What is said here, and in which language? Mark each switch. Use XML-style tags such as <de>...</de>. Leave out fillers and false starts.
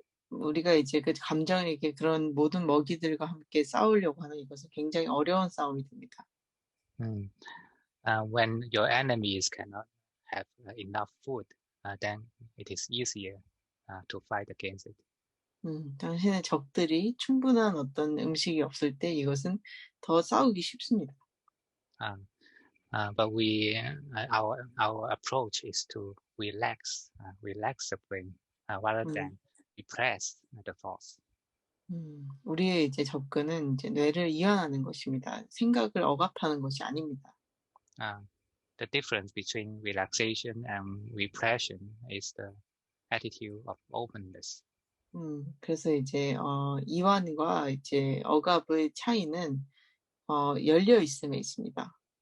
<ko>우리가 이제 그 감정에게 그런 모든 먹이들과 함께 싸우려고 하는 이것은 굉장히 어려운 싸움이 됩니다.</ko> <en>When your enemies cannot have enough food, then it is easier to fight against it.</en> <ko>당신의 적들이 충분한 어떤 음식이 없을 때 이것은 더 싸우기 쉽습니다.</ko> <en>But our approach is to relax the brain rather than repress the thoughts.</en> <ko>우리의 이제 접근은 이제 뇌를 이완하는 것입니다. 생각을 억압하는 것이 아닙니다.</ko> <en>The difference between relaxation and repression is the attitude of openness.</en> <ko>그래서 이제 이완과 이제 억압의 차이는 열려 있음에 있습니다.</ko>